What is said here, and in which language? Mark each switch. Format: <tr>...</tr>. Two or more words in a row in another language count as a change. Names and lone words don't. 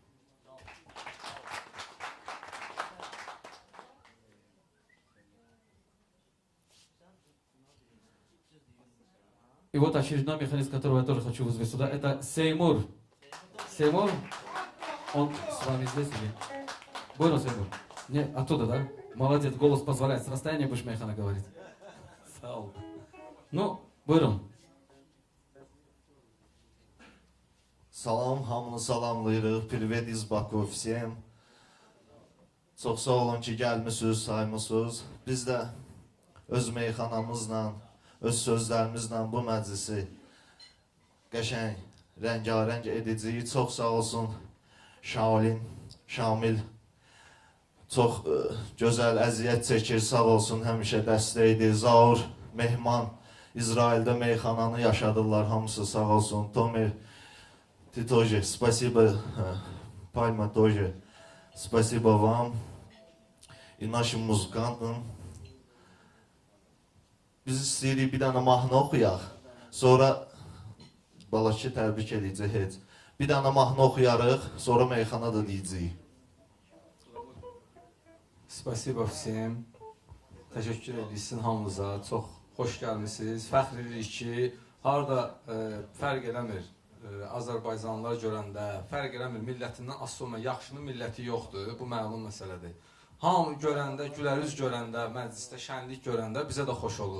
<ru>И вот очередной механизм, которого я тоже хочу вызвать сюда, это Сеймур. Сеймур, он с вами здесь или? Понял, Сеймур? Не, оттуда, да? Молодец, голос позволяет. С расстояния будешь мейхана говорить. Ну,</ru> <az>buyurun. Salam, hamını salamlayırıq.</az> <ru>Привет из Баку всем.</ru> <az>Çox sağ olun ki, gəlmisiniz, saymısınız. Biz də öz meyxanamızla, öz sözlərimizlə bu məclisi qəşəng, rəngarəng edəcəyik. Çox sağ olsun Şaolin, Şamil. Çox gözəl əziyyət çəkir, sağ olsun, həmişə dəstəkdir. Zaur, Mehman, İsrail'de meyxananı yaşadılar, hamısı sağ olsun. Tomer,</az> <ru>ты тоже, спасибо, Пальма тоже, спасибо вам и нашим muzikantım.</ru> <az>Biz istəyirik bir dənə mahnı oxuyaq, sonra Balakşi təbrik edəcək heç. Bir dənə mahnı oxuyarıq, sonra meyxana da deyəcəyik.</az> <ru>Spasibo всем.</ru> <az>Təşəkkür edirsin hamınıza. Çox xoş gəlmisiniz. Fəxr edirik ki, harada fərq eləmir. Azərbaycanlılar görəndə fərq eləmir. Millətindən asılı olmayan yaxşının milləti yoxdur. Bu məlum məsələdir. Hamı görəndə, gülərüz görəndə, məclisdə şənlik görəndə bizə də xoş olur.</az>